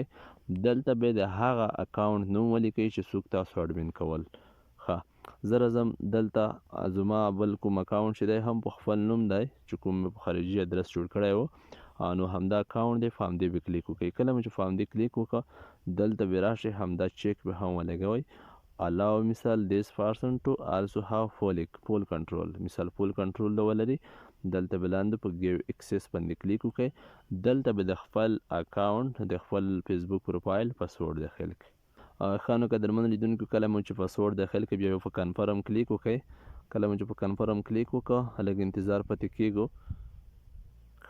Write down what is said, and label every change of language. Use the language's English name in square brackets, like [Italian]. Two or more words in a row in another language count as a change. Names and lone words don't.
[Pashto] دلته به د هغه اکاونټ نوم ولیکئ چې څوک تاسو اډمین کول. زه راځم دلته زما بل کوم اکاونټ چې دی هم په خپل نوم دی چې کوم مې په خارجي ادرس جوړ کړی و، نو همدا اکاونټ دی. په همدې به کلیک وکړئ. کله مو چې په همدې کلیک وکړه، دلته به راشئ همدا چیک به هم ولګوئ. [English] allow مثال this person to also have full control، مثال full control [Pashto] د ولري. دلته به لاندې په [English] give access [Pashto] باندې کلیک وکړئ. دلته به د خپل اکاونټ د خپل فیسبوک پروفایل پاسورډ داخل کړئ. ښه نو قدرمنو لیدونکو کله مو چې پاسورډ داخل کړئ بیا په کنفرم کلیک وکړئ. کله مو چې په کنفرم کلیک وکړه لږ انتظار پاتې کیږو.